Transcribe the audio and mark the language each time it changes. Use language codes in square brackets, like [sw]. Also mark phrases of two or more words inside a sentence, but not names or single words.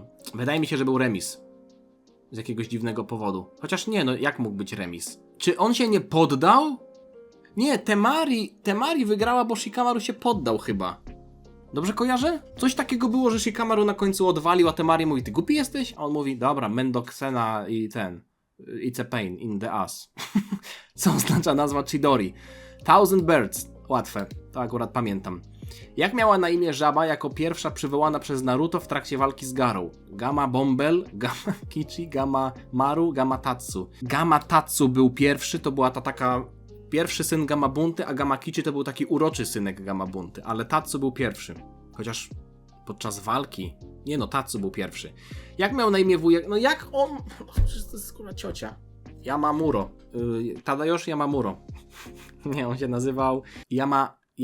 [pl] Wydaje mi się, że był remis. Z jakiegoś dziwnego powodu. Chociaż nie, no jak mógł być remis? Czy on się nie poddał? Nie, Temari wygrała, bo Shikamaru się poddał chyba. Dobrze kojarzę? Coś takiego było, że Shikamaru na końcu odwalił, a Temari mówi, ty głupi jesteś? A on mówi, dobra, Mendoksena i [en] It's a pain in the ass. [pl] Co oznacza nazwa Chidori? [en] Thousand Birds. [pl] Łatwe, to akurat pamiętam. Jak miała na imię żaba jako pierwsza przywołana przez Naruto w trakcie walki z Garou? Gama Bombel, Gama Kichi, Gama Maru, Gama Tatsu. Gama Tatsu był pierwszy, to była ta taka... Pierwszy syn Gamabunty, a Gamakichi to był taki uroczy synek Gamabunty, ale Tatsu był pierwszy. Chociaż podczas walki... Nie no, Tatsu był pierwszy. Jak miał na imię wujek? No jak on... Przecież to jest kurwa ciocia. Yamamuro. Tadayoshi Yamamuro. Nie, on się nazywał... Yama.